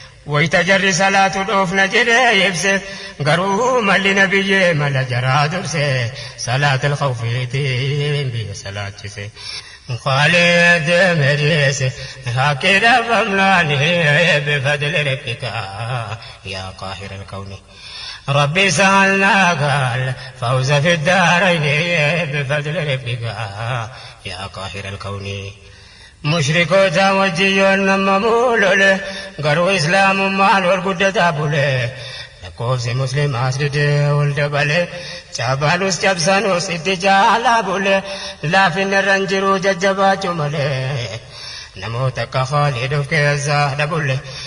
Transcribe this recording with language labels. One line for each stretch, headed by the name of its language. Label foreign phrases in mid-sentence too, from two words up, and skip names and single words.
Oromo: Wayita jarri salaatu dhoofna jedhee ibse. Garuu malli nabiyyee mala jaraa durse. Salaatul khawfiitiin biyya salaachise. Khaalid meriise. Haqqi dhabamnaani
Arabic: بفضل ربك. يا قاهر الكون. ربي سألناك الفوز في الدارين بفضل ربك يا قاهر الكون.
Oromo: Mushrikoota wajjin yoo nama mul'ole, garuu Islaamummaan wal guddataa bule. Lakkoofsi Musliimaas didee ol dabale, cabaalus cabsanus itti jaalaa bule. Laafinni irra hin jiru jajjabaachuu malee. Namoota akka Khaalid of keessaa dhabulle.